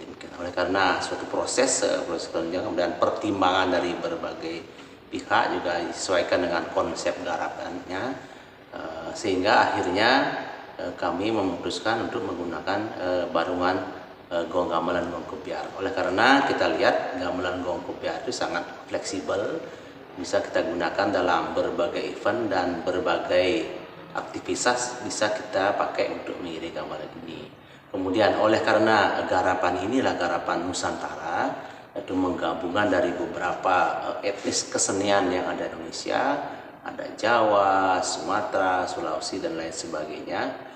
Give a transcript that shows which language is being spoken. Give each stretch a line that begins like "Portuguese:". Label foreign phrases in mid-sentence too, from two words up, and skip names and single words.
Indonesian: Oleh karena suatu proses kemudian pertimbangan dari berbagai pihak juga disesuaikan dengan konsep garapannya, sehingga akhirnya kami memutuskan untuk menggunakan barungan gong gamelan gong kopiar. Oleh karena kita lihat gamelan gong kopiar itu sangat fleksibel, bisa kita gunakan dalam berbagai event dan berbagai aktivitas bisa kita pakai untuk mengiring gamelan ini. Kemudian oleh karena garapan inilah garapan Nusantara, yaitu menggabungkan dari beberapa etnis kesenian yang ada di Indonesia, ada Jawa, Sumatera, Sulawesi dan lain sebagainya.